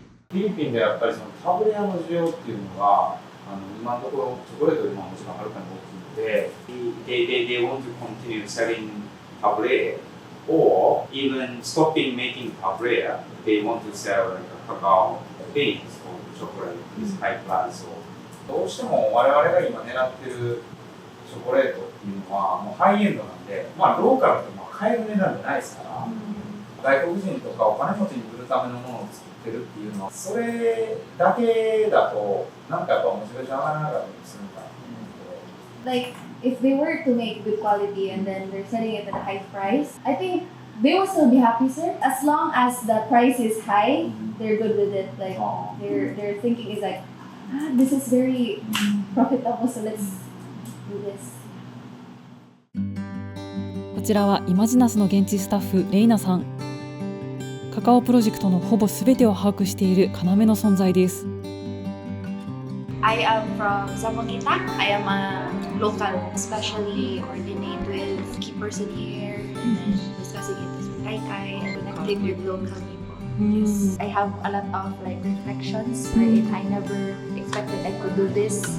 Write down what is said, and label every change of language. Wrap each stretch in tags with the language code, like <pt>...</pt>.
<ja>フィリピンでやっぱりそのタブレアの需要っていうのは今のところチョコレートよりももちろんはるかに大きいので、</ja> <en>they want to continue selling tablea or even stopping making tablea. They want to sell like a cacao beans or chocolate with high class.</en> <ja>どうしても我々が今狙ってるチョコレートっていうのはもうハイエンドなんで、ローカルって買える値段じゃないですから、外国人とかお金持ちに来るためのものを作ってるっていうのは、それだけだとなんかやっぱモチベーション上がらなかったりするかなと思うんで。</ja> <en>Like if they were to make good quality and then they're selling it at a high price, I think they will still be happy, sir. As long as the price is high, they're good with it. Like their thinking is like, this is very profitable, so let's do this.</en> <ja>こちらはイマジナスの現地スタッフレイナさん。カカオプロジェクトのほぼ全てを把握している要の存在です。</ja> <en>I am from Zamboanga. I am a local, especially coordinate with key person here and discussing it with Kaikai and connecting with local people. Yes. I have a lot of like reflections wherein I never expected I could do this.</en>